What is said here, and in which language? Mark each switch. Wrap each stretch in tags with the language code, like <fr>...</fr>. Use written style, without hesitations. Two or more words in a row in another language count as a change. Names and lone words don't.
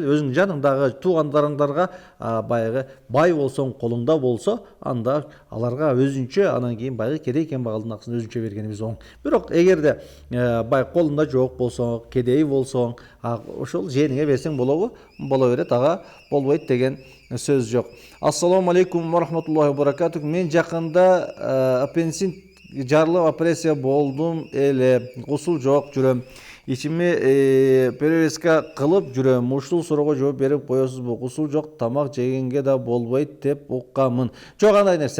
<ky>Өзүңүн жаныңдагы туугандарыңдарга баягы бай болсоң, колуңда болсо, анда аларга өзүнчө, анан кийин баягы кедей кембагалдын акысын өзүнчө бергенибиз оң. Бирок эгерде бай колунда жок болсоң, кедей болсоң, ошол жээниңе берсең болобу? Боло берет, ага болбойт деген сөз жок.</ky> <ar>السلام عليكم ورحمة الله وبركاته.</ar> <ky>Мен жакында аппендицит жарылып операция болдум эле. Гусул жок, жүрөм. Ичиме перевязка кылып жүрөм. Ушул суроого жооп берип коесузбу? Гусул жок, тамак жегенге да болбойт деп укканмын. Жок, андай нерсе.</ky>